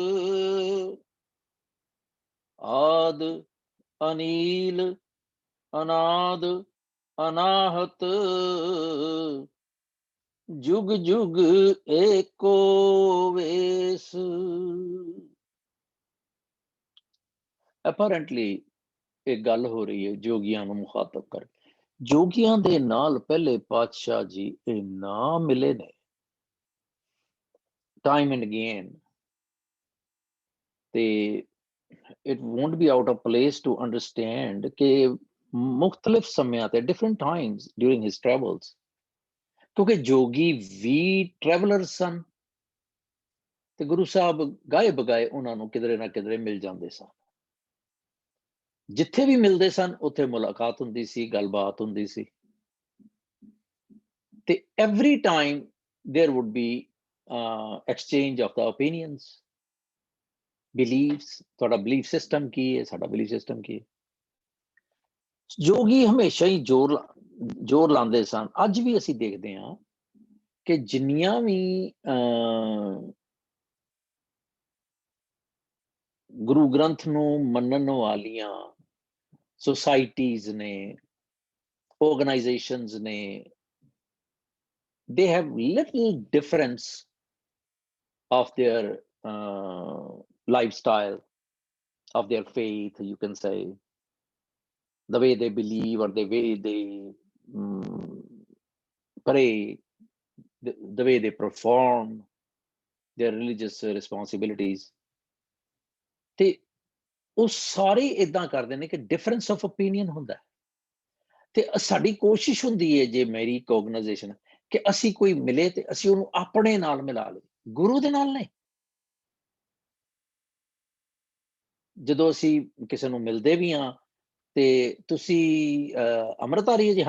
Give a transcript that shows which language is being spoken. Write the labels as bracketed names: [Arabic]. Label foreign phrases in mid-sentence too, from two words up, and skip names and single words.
[Punjabi] ਆਦ, ਅਨੀਲ, ਅਨਾਦ, ਅਨਾਹਤ, ਜੁਗ ਜੁਗ ਏਕੋ ਵੇਸ। Apparently ਇੱਕ ਗੱਲ ਹੋ ਰਹੀ ਹੈ ਜੋਗੀਆਂ ਨੂੰ ਮੁਖਾਤਬ ਕਰ। ਜੋਗੀਆਂ ਦੇ ਨਾਲ ਪਹਿਲੇ ਪਾਤਸ਼ਾਹ ਜੀ ਇੰਨਾ ਮਿਲੇ ਨੇ [English] time and again, [Punjabi] ਤੇ [English] it won't be out of place to understand [Punjabi] ਕਿ ਮੁਖਤਲਿਫ ਸਮਿਆਂ ਤੇ [English] different times during his travels [Punjabi] ਕਿਉਂਕਿ ਜੋਗੀ ਵੀ ਟਰੈਵਲਰ ਸਨ ਤੇ ਗੁਰੂ ਸਾਹਿਬ ਗਾਏ ਬਗਾਏ ਉਹਨਾਂ ਨੂੰ ਕਿਧਰੇ ਨਾ ਕਿਧਰੇ ਮਿਲ ਜਾਂਦੇ ਸਨ। ਜਿੱਥੇ ਵੀ ਮਿਲਦੇ ਸਨ ਉੱਥੇ ਮੁਲਾਕਾਤ ਹੁੰਦੀ ਸੀ, ਗੱਲਬਾਤ ਹੁੰਦੀ ਸੀ। [English] ਤੇ every time there would be exchange of the opinions, beliefs, [Punjabi] ਤੁਹਾਡਾ belief system ਕੀ ਹੈ, ਸਾਡਾ belief system ਕੀ ਹੈ। ਜੋਗੀ ਹਮੇਸ਼ਾ ਹੀ ਜ਼ੋਰ ਲਾਉਂਦੇ ਸਨ। ਅੱਜ ਵੀ ਅਸੀਂ ਦੇਖਦੇ ਹਾਂ ਕਿ ਜਿੰਨੀਆਂ ਵੀ ਗੁਰੂ ਗ੍ਰੰਥ ਨੂੰ ਮੰਨਣ ਵਾਲੀਆਂ ਸੁਸਾਇਟੀਜ਼ ਨੇ, organizations ਨੇ, [English] they have little difference of their lifestyle, of their faith, you can say, the way they believe or the way they pray, the way they perform their religious responsibilities. [Punjabi] ਤੇ ਉਹ ਸਾਰੇ ਇਦਾਂ ਕਰਦੇ ਨੇ ਕਿ [English] difference of opinion [Punjabi] ਹੁੰਦਾ ਤੇ ਸਾਡੀ ਕੋਸ਼ਿਸ਼ ਹੁੰਦੀ ਹੈ, ਜੇ ਮੇਰੀ ਇੱਕ ਆਰਗੇਨਾਈਜੇਸ਼ਨ, ਕਿ ਅਸੀਂ ਕੋਈ ਮਿਲੇ ਤੇ ਅਸੀਂ ਉਹਨੂੰ ਆਪਣੇ ਨਾਲ ਮਿਲਾ ਲਈਏ, ਗੁਰੂ ਦੇ ਨਾਲ ਨਹੀਂ। ਜਦੋਂ ਅਸੀਂ ਕਿਸੇ ਨੂੰ ਮਿਲਦੇ ਵੀ ਹਾਂ ਤੇ ਤੁਸੀਂ ਅੰਮ੍ਰਿਤਧਾਰੀ ਹੈ ਜੀ?